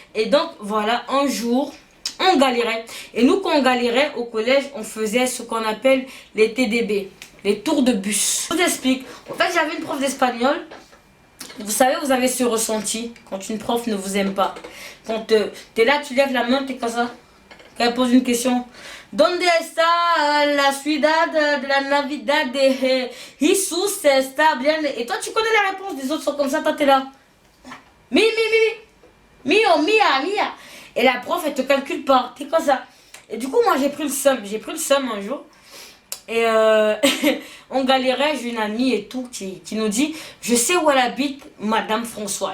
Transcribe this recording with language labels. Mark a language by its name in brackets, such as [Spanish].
[French] Et donc, voilà, un jour, on galérait. Et nous, quand on galérait au collège, on faisait ce qu'on appelle les TDB. Les tours de bus. Je vous explique. En fait, j'avais une prof d'espagnol. Vous savez, vous avez ce ressenti quand une prof ne vous aime pas. Quand tu es là, tu lèves la main, tu es comme ça. Quand elle pose une question. [Spanish] Donde está la ciudad de la Navidad de Jesus está bien? [French] Et toi, tu connais la réponse des autres sont comme ça, toi, tu es là. Mio, mia. Et la prof, elle te calcule pas. Tu es comme ça. Et du coup, moi, j'ai pris le seum. J'ai pris le seum un jour. Et on galérait, j'ai une amie et tout qui nous dit je sais où elle habite, Madame François.